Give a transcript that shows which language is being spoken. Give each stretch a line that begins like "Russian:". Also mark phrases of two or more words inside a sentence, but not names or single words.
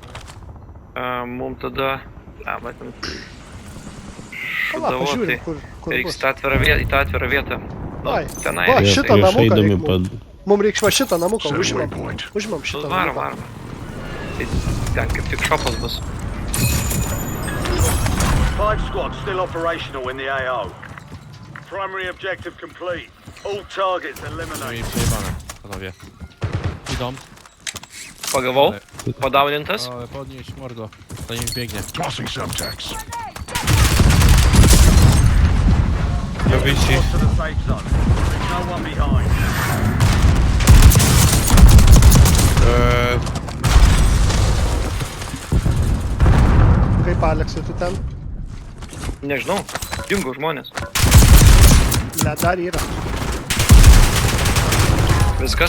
Lithuanian: Mum tada... matom. Pala, Šudavo, pažiūrim, tai kur reiks bus. į tą atvirą vietą. Nu, Ai, tenai. va, reiks. šitą namuką eidami reik mum. Mums reiks va šitą namuką,
English: Setting
Lithuanian: užimam.
English: waypoint.
Lithuanian: Užimam šitą Varom, namuką. varom. Tai ten kaip tik šopas bus.
English: 5 squads still operational in the AO. Primary objective complete. All targets eliminated.
Polish: Przejebane, panowie. Idą.
Lithuanian: Pagavau. Padaunintas.
Polish: O, podnieś mordo. Zanim biegnie.
English: Tossing subtext. Squad to the safe zone. Leave no one behind.
Lithuanian: Kaip Aleksai, tu ten? Nežinau. Dingo žmonės. Ne, dar yra. Viskas.